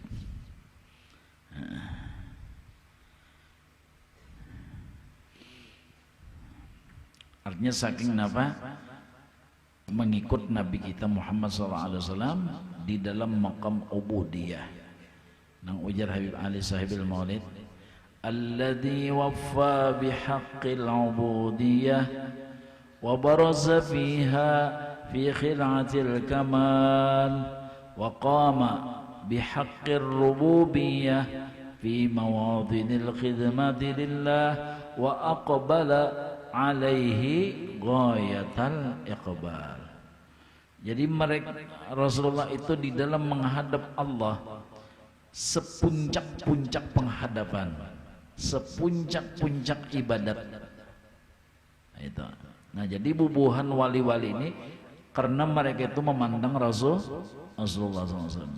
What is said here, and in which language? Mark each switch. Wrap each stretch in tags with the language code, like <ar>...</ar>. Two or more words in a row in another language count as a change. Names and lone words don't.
<bjn>Artinya saking apa?</bjn> <ms>Mengikut Nabi kita Muhammad SAW di dalam maqam ubudiyah.</ms> <bjn>Nang ujar Habib Ali Sahibil Maulid,</bjn> <ar>الذي وفى بحق العبودية وبرز فيها في خلعة الكمال وقام بحق الربوبية في مواطن الخدمة لله وأقبل عليه غاية الإقبال.</ar> <bjn>Jadi mereka Rasulullah itu di dalam menghadap Allah sepuncak-puncak penghadapan, sepuncak-puncak ibadat. Itu. Nah, jadi bubuhan wali-wali ini karena mereka itu memandang Rasulullah SAW.</bjn>